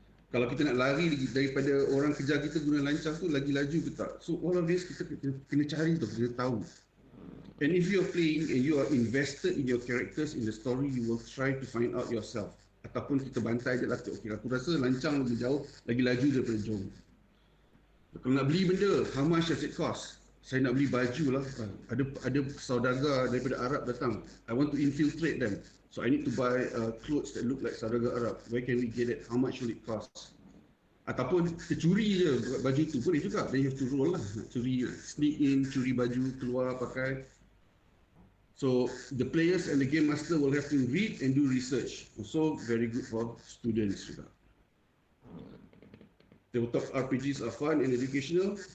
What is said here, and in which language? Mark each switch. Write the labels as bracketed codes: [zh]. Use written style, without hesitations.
[ms] Kalau kita nak lari daripada orang kejar kita guna lancang tu, lagi laju ke tak. [en] So all of this [ms] kita kena cari tu, kena tahu. [en] And if you're playing and you are invested in your characters, in the story, you will try to find out yourself. [ms] Ataupun kita bantai je lah, okay, aku rasa lancang lebih jauh, lagi laju daripada jong. Kalau nak beli benda, [en] how much does it cost? [ms] Saya nak beli baju lah. Ada saudagar daripada Arab datang. [en] I want to infiltrate them. So I need to buy clothes that look like [ms] saudagar Arab. [en] Where can we get it? How much will it cost? [ms] Ataupun tercuri je baju tu, boleh juga. [en] Then you have to roll lah. [ms] Curi, [en] sneak in, [ms] curi baju, keluar, pakai. [en] So the players and the game master will have to read and do research. Also very good for students juga. Tabletop RPGs are fun and educational.